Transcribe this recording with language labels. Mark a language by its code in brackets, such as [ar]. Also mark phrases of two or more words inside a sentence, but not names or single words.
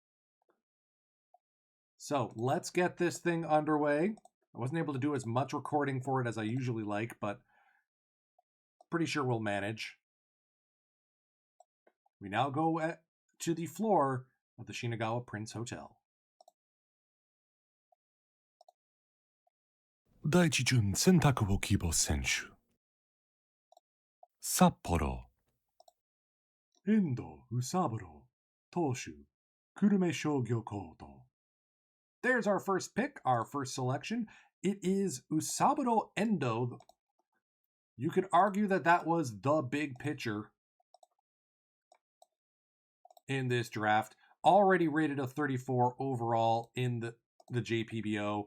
[en] So let's get this thing underway. I wasn't able to do as much recording for it as I usually like, but pretty sure we'll manage. We now go to the floor of the Shinagawa Prince Hotel. [ja] 第一巡選択を希望選手札幌 [en] 遠藤宇三郎投手久留米商業高等 There's our first pick, our first selection. It is Usaburo Endo. You could argue that was the big pitcher in this draft. Already rated a 34 overall in the JPBO.